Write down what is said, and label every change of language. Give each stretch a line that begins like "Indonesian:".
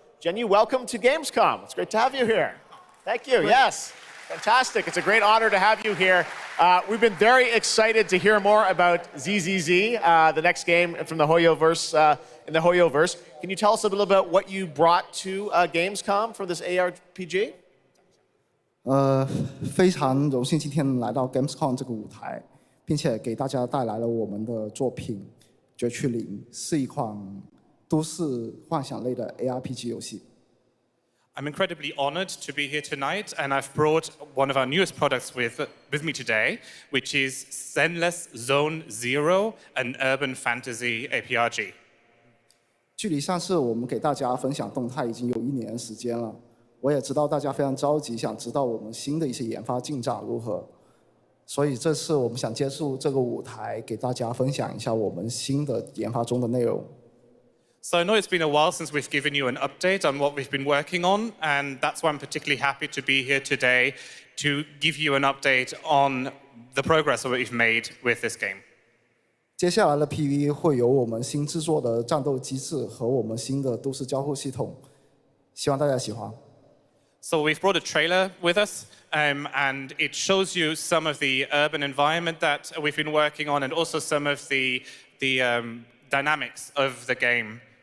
English: Zhenyu, welcome to Gamescom. It's great to have you here. Thank you. Yes. Fantastic. It's a great honor to have you here. We've been very excited to hear more about ZZZ, the next game from the Hoyoverse, in the Hoyoverse. Can you tell us a little about what you brought to Gamescom for this ARPG?
Chinese: 非常荣幸今天来到 Gamescom 这个舞台，并且给大家带来了我们的作品《绝区零》，是一款都市幻想类的 ARPG 游戏。
English: I'm incredibly honored to be here tonight, and I've brought one of our newest products with me today, which is Zenless Zone Zero, an urban fantasy ARPG.
Chinese: 距离上次我们给大家分享动态已经有1年时间了，我也知道大家非常着急，想知道我们新的一些研发进展如何。所以这次我们想借助这个舞台，给大家分享一下我们新的研发中的内容。
English: So I know it's been a while since we've given you an update on what we've been working on, and that's why I'm particularly happy to be here today to give you an update on the progress that we've made with this game.
Chinese: 接下来的 PV 会有我们新制作的战斗机制和我们新的都市交互系统，希望大家喜欢。
English: So we've brought a trailer with us, and it shows you some of the urban environment that we've been working on, and also some of the dynamics of the game.